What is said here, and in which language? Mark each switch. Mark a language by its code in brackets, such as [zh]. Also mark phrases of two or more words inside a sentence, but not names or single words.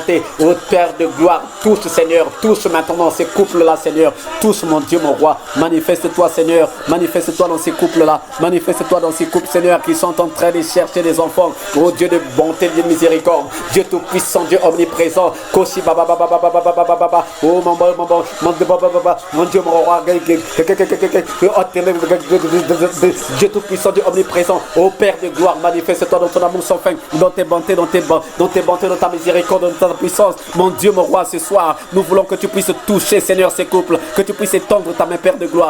[fr] Ô Père de gloire, touche Seigneur, touche maintenant ces couples-là, Seigneur. Touche mon Dieu, mon roi. Manifeste-toi, Seigneur. Manifeste-toi dans ces couples-là. Manifeste-toi dans ces couples, Seigneur, qui sont en train de chercher des enfants. Ô Dieu de bonté, Dieu de miséricorde. Dieu tout-puissant, Dieu omniprésent. Koshi baba baba baba baba baba baba. Oh mon Dieu, mon roi. Dieu tout-puissant, Dieu omniprésent. Ô Père de gloire, manifeste-toi dans ton amour sans fin, dans tes bontés, dans tes bontés, dans ta miséricorde, dans ta puissance. Mon Dieu, mon roi, ce soir, nous voulons que tu puisses toucher, Seigneur, ces couples, que tu puisses étendre ta main, Père de gloire.